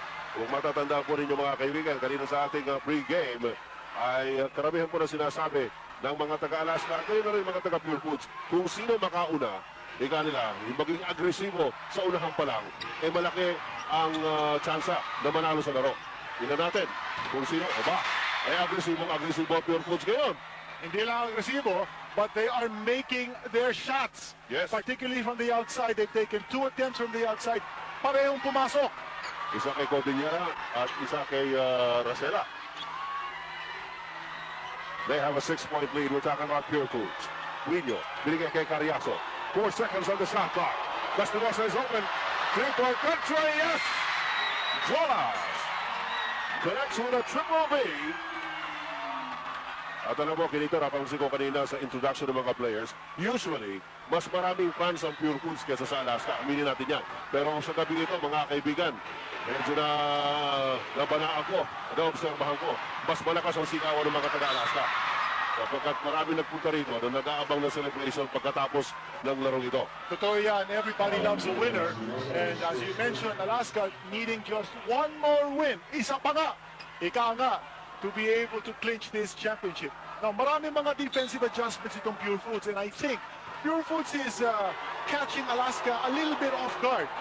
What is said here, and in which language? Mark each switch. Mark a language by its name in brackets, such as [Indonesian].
[Filipino] Kung matatanda po ninyo mga kaibigan, kanina sa ating pre-game ay karamihan po na sinasabi ng mga taga-Alaska, kayo na rin mga taga-Purefoods, kung sino makauna, ika nila, yung maging agresibo sa unahan pa lang, eh malaki ang tsansa na manalo sa laro. Tingnan natin kung sino, ay agresibo Purefoods ngayon. Hindi lang agresibo, [English] but they are making their shots. Yes. Particularly from the outside. They've taken 2 attempts from the outside. [Filipino] Parehong pumasok. Isa kay Cordillera at isa kay Racela. [English] They have a 6-point lead. We're talking about Purefoods. Guiño, [Filipino] binigay kay Carriazo. [English] 4 seconds on the shot clock. Lastimosa is open. 3-point country, yes! Jolas connects with a triple B. [Filipino] At alam mo, Kinito, napansin ko kanina sa introduction ng mga players, usually, mas maraming fans ang Purefoods kesa sa Alaska. Aminin natin yan. Pero sa gabi ito, mga kaibigan, medyo na nabanaan ko, na-obserbahan ko, mas malakas ang sigawan ng mga taga-Alaska. Sapagkat marami nagpunta rito na nag-aabang na celebration pagkatapos ng larong ito. Totoo yan. [English] Everybody loves a winner. And as you mentioned, Alaska needing just one more win. [Filipino] Isa pa nga. Ika nga. [English] To be able to clinch this championship. Now, [Filipino] marami mga [English] defensive adjustments itong Purefoods, and I think Purefoods is catching Alaska a little bit off guard.